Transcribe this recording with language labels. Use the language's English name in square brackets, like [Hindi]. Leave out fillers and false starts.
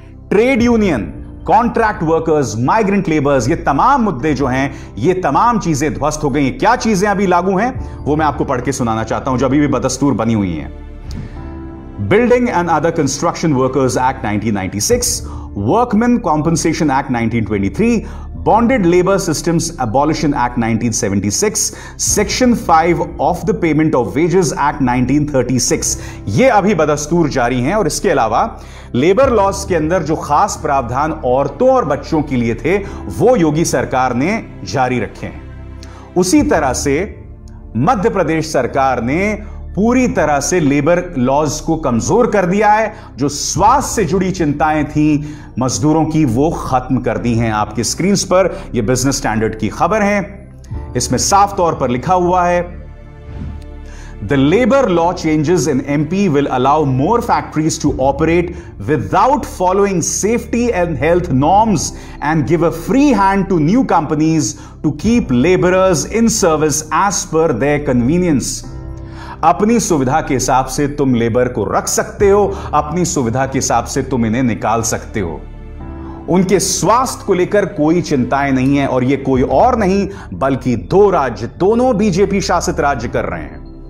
[Hindi] Trade union, contract workers, migrant labours, ये तमाम मुद्दे जो हैं, ये तमाम चीजें ध्वस्त हो गई हैं। क्या चीजें अभी लागू हैं वो मैं आपको पढ़ के सुनाना चाहता हूं जो अभी भी बदस्तूर बनी हुई हैं। [English] building and other construction workers act 1996, workman compensation act 1923, Bonded Labor Systems Abolition Act 1976, Section 5 of the Payment of Wages Act 1936, [Hindi] ये अभी बदस्तूर जारी हैं। और इसके अलावा लेबर लॉज के अंदर जो खास प्रावधान औरतों और बच्चों के लिए थे वो योगी सरकार ने जारी रखे हैं। उसी तरह से मध्य प्रदेश सरकार ने पूरी तरह से लेबर लॉज को कमजोर कर दिया है। जो स्वास्थ्य से जुड़ी चिंताएं थी मजदूरों की वो खत्म कर दी हैं। आपकी स्क्रीन पर यह बिजनेस स्टैंडर्ड की खबर है, इसमें साफ तौर पर लिखा हुआ है, [English] The labor law changes in MP will allow more factories to operate without following safety and health norms and give a free hand to new companies to keep laborers in service as per their convenience. [Hindi] अपनी सुविधा के हिसाब से तुम labour को रख सकते हो, अपनी सुविधा के हिसाब से तुम इन्हें निकाल सकते हो। उनके स्वास्थ्य को लेकर कोई चिंताएं नहीं है और ये कोई और नहीं बल्कि दो राज्य, दोनों बीजेपी शासित राज्य कर रहे हैं।